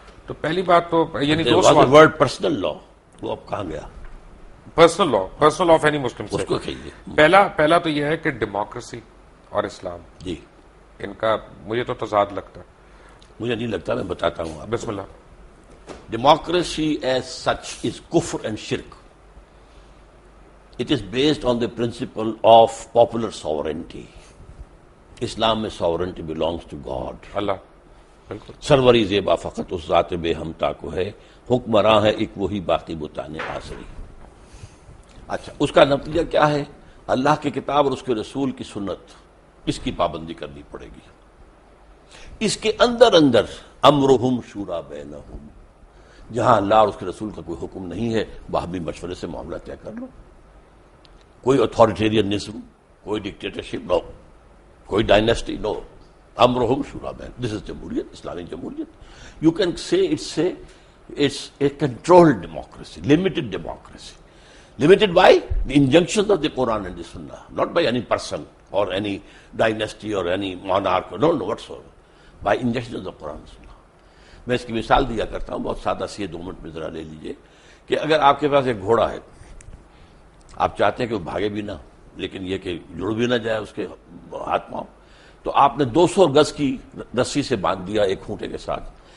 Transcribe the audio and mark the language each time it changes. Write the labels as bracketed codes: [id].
[ur] تو پہلی بات تو یعنی دو سوال. ورڈ پرسنل لا وہ اب کہاں گیا؟ [en] personal law of any Muslim [ur] اس کو [en] Sect. [ur] کہیے. پہلا تو یہ ہے کہ ڈیموکریسی اور اسلام جی ان کا مجھے تو تضاد لگتا ہے. مجھے نہیں لگتا، میں بتاتا ہوں آپ. بسم اللہ. [en] Democracy as such is kufr and shirk. It is based on the principle of popular sovereignty. Islam [ur] میں [en] sovereignty belongs to God. [ur] اللہ بالکل. سروری زیبا فقط اس ذات بے ہمتا کو ہے، حکمراں ہے ایک وہی باقی بتانے آسری. اچھا، اس کا نتیجہ کیا ہے؟ اللہ کی کتاب اور اس کے رسول کی سنت، اس کی پابندی کرنی پڑے گی. اس کے اندر [ar] امرہم شورا بینہم، [ur] جہاں اللہ اور اس کے رسول کا کوئی حکم نہیں ہے باہمی مشورے سے معاملہ طے کر لو. کوئی اتھارٹیرینزم، کوئی ڈکٹیٹرشپ نو، کوئی ڈائنیسٹی نو. [ar] امرہم شورا بین، [en] this is [ur] جمہوریت، اسلامی جمہوریت. [en] You can say it's a controlled democracy, limited democracy. Limited by the injunctions of the Quran and the Sunnah, not by any person or any dynasty or any monarch, no whatsoever, by injunctions of the Quran and Sunnah. [ur] میں اس کی مثال دیا کرتا ہوں، بہت سادہ سی ہے، 2 minute میں ذرا لے لیجئے کہ اگر آپ کے پاس ایک گھوڑا ہے، آپ چاہتے ہیں کہ وہ بھاگے بھی نہ لیکن یہ کہ جڑ بھی نہ جائے اس کے ہاتھ پاؤں، تو آپ نے 200 گز کی رسی سے باندھ دیا ایک کھونٹے کے ساتھ.